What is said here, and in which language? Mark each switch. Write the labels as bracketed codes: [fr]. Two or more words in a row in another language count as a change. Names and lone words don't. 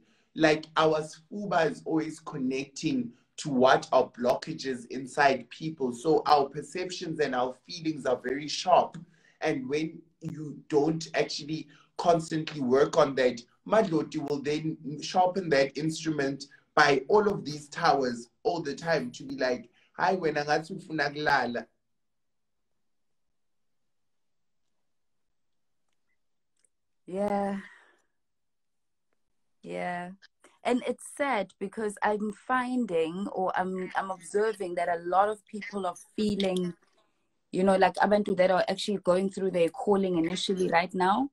[en] Like our scuba is always connecting to what our blockages inside people. So our perceptions and our feelings are very sharp. And when you don't actually constantly work on that, Madloti will then sharpen that instrument by all of these towers all the time to be like, hi, [zu] wena ngathi ufuna kulala. [en] Yeah. Yeah. And it's sad because I'm finding, or I'm observing that a lot of people are feeling, you know, like abantu that are actually going through their calling initially right now.